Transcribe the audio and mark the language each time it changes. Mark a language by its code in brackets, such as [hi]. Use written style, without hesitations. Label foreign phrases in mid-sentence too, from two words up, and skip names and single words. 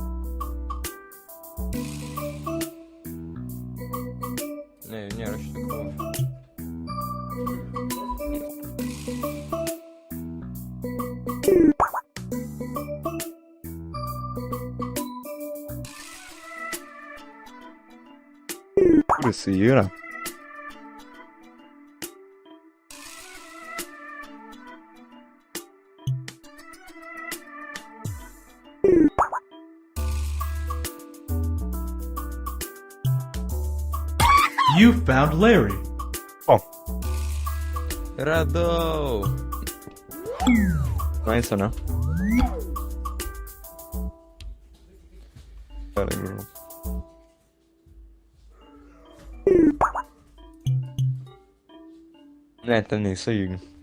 [lt] Ne, jau nėra šitoj krūvoj. Kur jisai yra? [en] You found Larry. [lt] O, Radau. nice, ne? Gerai, gražu. Ne, ten neįsai.